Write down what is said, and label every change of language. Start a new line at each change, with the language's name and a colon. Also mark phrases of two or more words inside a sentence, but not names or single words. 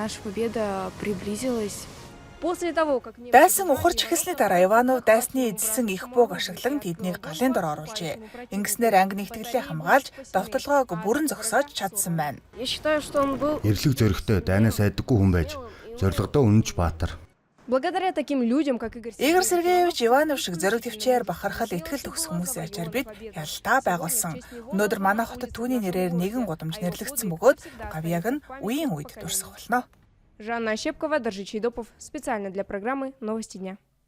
Mongolian: Дайсан ухарч эхэлсний дараа Иванов дайсны эзэлсэн их бууг ашиглан тэднийг галын дор оруулжээ. Ингэснээр анги нэгтгэлээ хамгаалж довтлогоог бүрэн зогсоож чадсан байна. Эрлэг зөрөгтэй дайнаас айдаггүй хүн байж зорилгодоо үнэнч баатар.
Russian: Благодаря таким людям, как Игорь
Mongolian: Сергеевич Иванов шиг зориг төвчээр бахархал итгэл төгс хүмүүсийн ачаар бид ялтаа байгуулсан. Өнөөдөр манай хотод түүний нэрээр нэгэн гудамж нэрлэгдсэн бөгөөд гавьяаг нь үеийн үед дурсах болно.
Russian: Жанна Ощепкова, Валерий Чайдопов. Специально для программы «Новости дня».